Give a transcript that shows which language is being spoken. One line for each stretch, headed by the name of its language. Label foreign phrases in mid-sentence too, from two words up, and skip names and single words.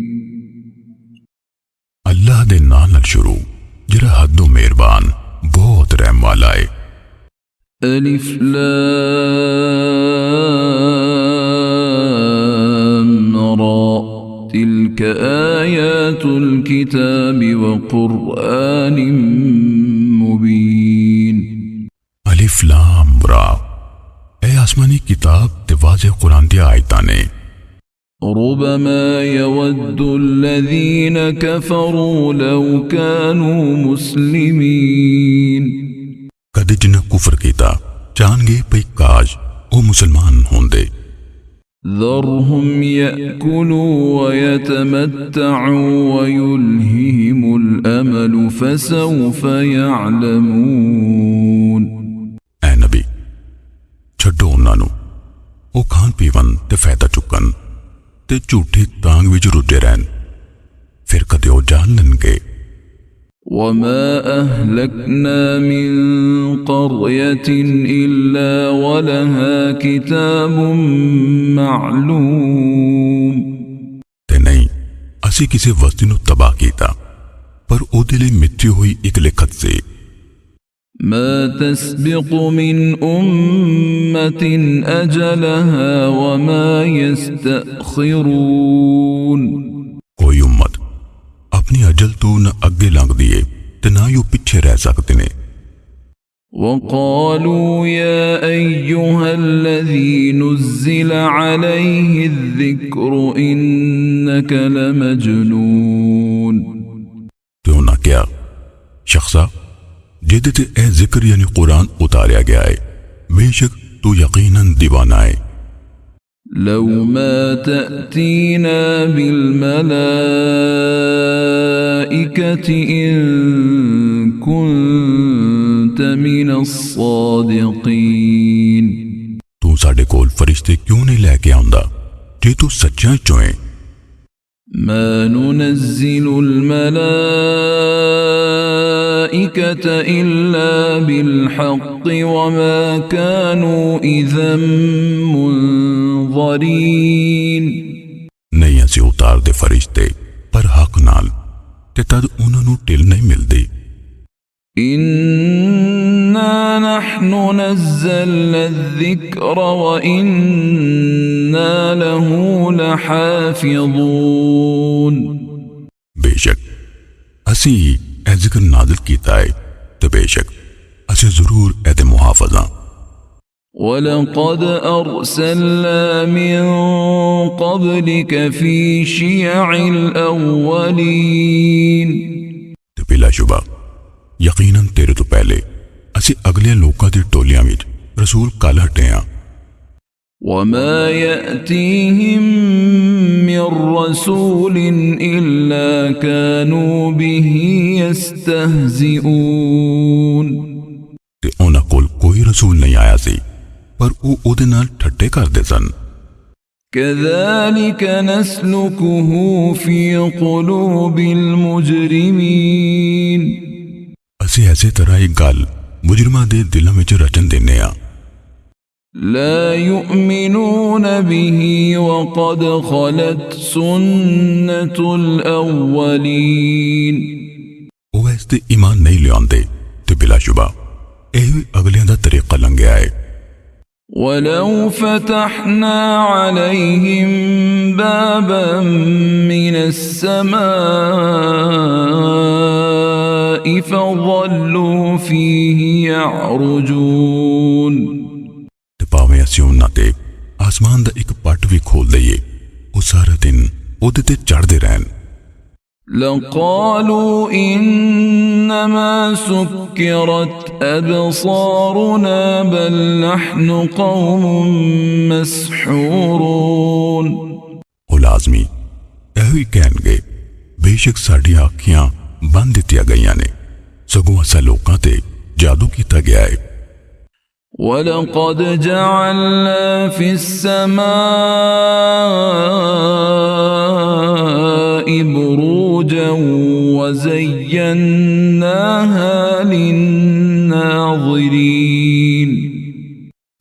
Punjabi: ਅੱਲਾਹ ਦੇ ਨਾਮ ਨਾਲ ਸ਼ੁਰੂ ਜਿਹੜਾ ਹੱਦੋਂ ਮਿਹਰਬਾਨ ਬਹੁਤ ਰਹਿਮ ਵਾਲਾ ਹੈ।
Arabic: الر تلك آيات الكتاب وقرآن مبين. الر
Punjabi: ਏ ਆਸਮਾਨੀ ਕਿਤਾਬ ਤੇ ਵਾਜ਼ੇ ਕੁਰਾਨ ਦੀ ਆਇਤਾਂ ਨੇ।
Arabic: ربما يود الذين كفروا لو كانوا مسلمين.
Punjabi: ਕਦੇ ਜਿਨ੍ਹਾਂ ਕੁਫ਼ਰ ਕੀਤਾ ਚਾਹਣਗੇ ਭਈ ਕਾਸ਼ ਓ ਮੁਸਲਮਾਨ ਹੋਂਦੇ।
Arabic: ذرهم يأكلوا ويتمتعوا ويلههم الأمل فسوف يعلمون।
Punjabi: ਐ ਨਬੀ ਛੱਡੋ ਉਨ੍ਹਾਂ ਨੂੰ ਓ ਖਾਨ ਪੀਵਨ ਤੇ ਫ਼ਾਇਦਾ ਚੁਕਨ ਤੇ ਝੂਠੀ ਤਾਂਗ ਵਿਚ ਰੁਝੇ ਰਹਿਨ, ਫਿਰ ਕਦੇ ਓ ਜਾਨ ਲੈਣਗੇ।
Arabic: وما أهلكنا من قرية إلا ولها كتاب معلوم।
Punjabi: ਤੇ ਨਹੀਂ ਅਸੀ ਕਿਸੀ ਵਸਤੀ ਨੂੰ ਤਬਾਹ ਕੀਤਾ ਪਰ ਓਦੇ ਲਈ ਮਿਥੀ ਹੁਈ ਏਕ ਲਿਖਤ ਸੇ।
Arabic: ما تسبق من أمة أجلها وما يستأخرون।
Punjabi: ਕੋਈ ਉੱਮਤ ਅਪਨੀ ਅਜਲ ਤੋ ਨ ਅਗੇ ਲੰਘਦੀ ਹੈ ਤੇ ਨਾ ਹੀ ਪਿਛੇ ਰਹਿ ਸਕਤੇ ਨੇ।
Arabic: وقالوا يا أيها الذي نزل عليه الذكر إنك لمجنون।
Punjabi: ਤੇ ਉਨ੍ਹਾਂ ਕਿਆ ਸ਼ਖ਼ਸਾ ਜਿਹਦੇ ਤੇ ਏ ਜ਼ਿਕਰ ਯਾਨੀ ਕੁਰਾਨ ਉਤਾਰਿਆ ਗਿਆ ਹੈ, ਬੇਸ਼ੱਕ ਤੂ ਯਕੀਨਨ ਦੀਵਾਨਾ ਹੈ।
Arabic: لو ما تأتينا بالملائكة إن كنت من الصادقين।
Punjabi: ਤੂ ਸਾਡੇ ਕੋਲ ਫ਼ਰਿਸ਼ਤੇ ਕਿਉਂ ਨਹੀਂ ਲੈਕੇ ਆਉਂਦਾ ਜੇ ਤੂ ਸੱਚਾ ਚੋਂ ਹੈ।
Arabic: ما ننزل الملائكة إلا بالحق وما كانوا إذا منظرين।
Punjabi: ਨਹੀਂ ਅਸੀ ਉਤਾਰ ਦੇ ਫ਼ਰਿਸ਼ਤੇ ਪਰ ਹੱਕ ਨਾਲ ਤੇ ਤਦ ਉਨ੍ਹਾਂ ਨੂੰ ਢਿੱਲ ਨਹੀਂ ਮਿਲਦੀ।
Arabic: إنا نحن نزلنا الذكر وإنا له لحافظون।
Punjabi: ਬੇਸ਼ੱਕ ਅਸੀ ਏ ਜ਼ਿਕਰ ਨਾਜ਼ਿਲ ਕੀਤਾ ਹੈ ਤੇ ਬੇਸ਼ੱਕ ਅਸੀ ਜ਼ਰੂਰ ਏਦੇ ਮੁਹਾਫ਼ਿਜ਼ਾਂ।
Arabic: ولقد أرسلنا من قبلك في شيع الأولين।
Punjabi: ਤੇ ਬਿਲਾਸ਼ੁਬਾ ਯਕੀਨਨ ਤੇਰੇ ਤੋ ਪਹਿਲੇ ਅਸੀ ਅਗਲੇ ਲੋਕਾਂ ਦੀ ਟੋਲੀਆਂ ਵਿਚ ਰਸੂਲ ਕਲ ਹਟੇ ਹਾਂ।
Arabic: وما يأتيهم من رسول إلا كانوا به يستهزئون।
Punjabi: ਤੇ ਉਨ੍ਹਾਂ ਕੋਲ ਕੋਈ ਰਸੂਲ ਨਹੀਂ ਆਇਆ ਸੀ ਪਰ ਵੋ ਓਦੇ ਨਾਲ ਠੱਟੇ ਕਰਦੇ ਸਨ।
Arabic: كذلك نسلكه في قلوب المجرمين।
Punjabi: ਅਸੀ ਐਸੇ ਤਰ੍ਹਾਂ ਹੀ ਗੱਲ ਮੁਜਰਿਮਾਂ ਦੇ ਦਿਲਾਂ ਵਿਚ ਰਚਨ ਦੇਨੇ ਆ।
Arabic: لا يؤمنون به وقد خلت سنة الأولين।
Punjabi: ਵੋ ਇਸ ਤੇ ਈਮਾਨ ਨਹੀਂ ਲਿਆਉਂਦੇ ਤੇ ਬਿਲਾਸ਼ੁਬਾ ਏਹ ਅਗਲੀਆਂ ਦਾ ਤਰੀਕਾ ਲੰਘਿਆ ਹੈ।
Arabic: ولو فتحنا عليهم بابا من السماء فظلوا فيه يعرجون।
Punjabi: ਤੇ ਭਾਵੇਂ ਅਸੀਂ ਉਨ੍ਹਾਂ ਤੇ ਆਸਮਾਨ ਦਾ ਏਕ ਪਟ ਭੀ ਖੋਲ ਦਈਏ ਵੋ ਸਾਰਾ ਦਿਨ ਓਦੇ ਤੇ ਚੜ੍ਹਦੇ ਰਹਿਨ।
Arabic: لقالوا إنما سكرت أبصارنا بل نحن قوم مسحورون।
Punjabi: ਵੋ ਲਾਜ਼ਮੀ ਏਹੋ ਹੀ ਕਹਿਣਗੇ ਬੇਸ਼ੱਕ ਸਾਡੀ ਅੱਖੀਆਂ ਬੰਦ ਦਿੱਤੀਆਂ ਗਈਆਂ ਨੇ, ਸਗੋਂ ਅਸਾਂ ਲੋਕਾਂ ਤੇ ਜਾਦੂ ਕੀਤਾ ਗਿਆ ਹੈ।
Arabic: ولقد جعلنا في السماء بروجا وزيناها للناظرين।